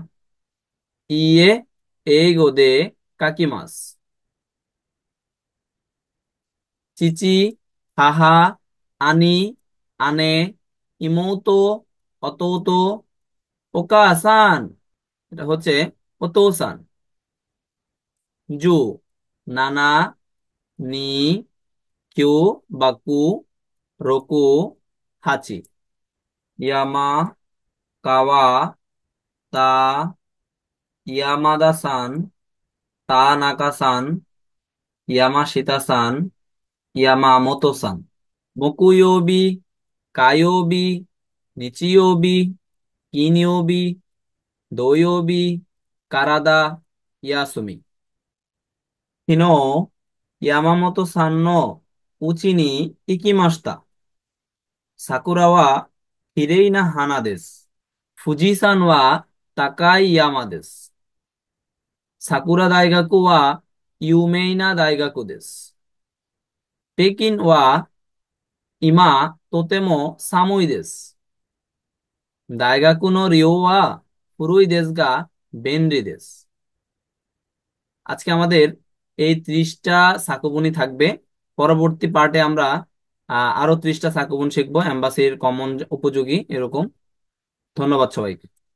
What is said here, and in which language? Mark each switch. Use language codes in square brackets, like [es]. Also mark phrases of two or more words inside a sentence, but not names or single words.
[ja] いいえ、英語で書きます。父、母、兄、姉、妹、弟、お母さん。 [bn] এটা হচ্ছে [ja] お父さん। 十、七、二、九、ばく、六、八. 山、川、田、山田さん、田中さん、山下さん、山本さん. 木曜日、火曜日、日曜日、金曜日、土曜日、体、休み. 昨日、山本さんの家に行きました。桜は綺麗な花です。富士山は高い山です。桜大学は有名な大学です。北京は今とても寒いです。大学の寮は古いですが便利です。 [bn] আজকে আমাদের এই 30টা সাকুবুনি থাকবে। পরবর্তী পার্টে আমরা আরো 30টা সাকুবুন শিখবো, এমবাসির কমন উপযোগী এরকম। ধন্যবাদ সবাইকে।